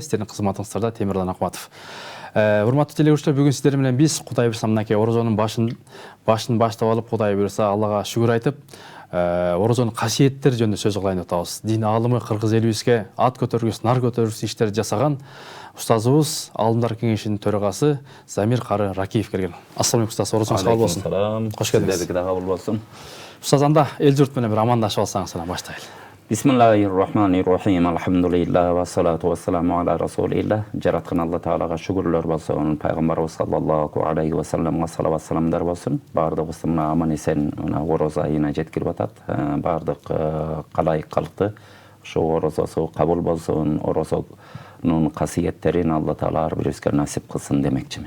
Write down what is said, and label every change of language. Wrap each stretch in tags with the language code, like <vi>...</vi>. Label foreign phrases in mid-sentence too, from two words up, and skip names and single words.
<ky>Сиздердин кызматыңыздарда Темирлан Акматов. Урматтуу телегөрүүчүлөр, бүгүн сиздер менен биз Кудай буйрса мынакей орозонун башын баштап алып, Кудай буйрса Аллага шүгүр айтып, орозонун касиеттери жөнүндө сөз кылайын деп атабыз. Дин аалымы кыргыз элибизге ат көтөргүс, нар көтөргүс иштерди жасаган устазыбыз, Аалымдар кеңешинин төрагасы Замир Кары Ракиев келген.</ky> <ar>السلام عليكم</ar> <ky>устаз, орозоңуз кабыл болсун. Кош келдиңиз. Сиздердики да кабыл болсун. Устаз, анда эл журт менен бир амандашып алсаңыз баштайлы.</ky> <ar>بسم الله الرحمن الرحيم. الحمد لله والصلاة والسلام على رسول الله.</ar> <ky>Жараткан Алла Таалага шүгүрлөр болсун. Пайгамбарыбыз</ky> <ar>صلى الله عليه وسلم</ar> <ky>салават саламдар болсун. Бардыгыбыз мына аман эсен мына орозо айына жеткирип атат. Бардык калайык калкты ошо орозосу кабыл болсун. Орозонун касиеттерин Алла Таала ар бирибизге насип кылсын демекчимин.</ky>